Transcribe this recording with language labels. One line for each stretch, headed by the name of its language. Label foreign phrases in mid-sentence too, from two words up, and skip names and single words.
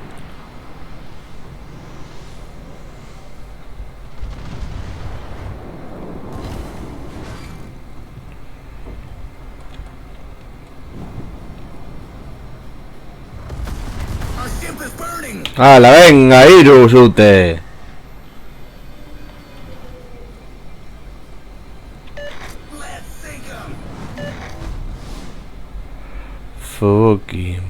English: Our ship is burning.
Basque: Hala, venga, iru zute!
English: Let's sink 'em. Fucking.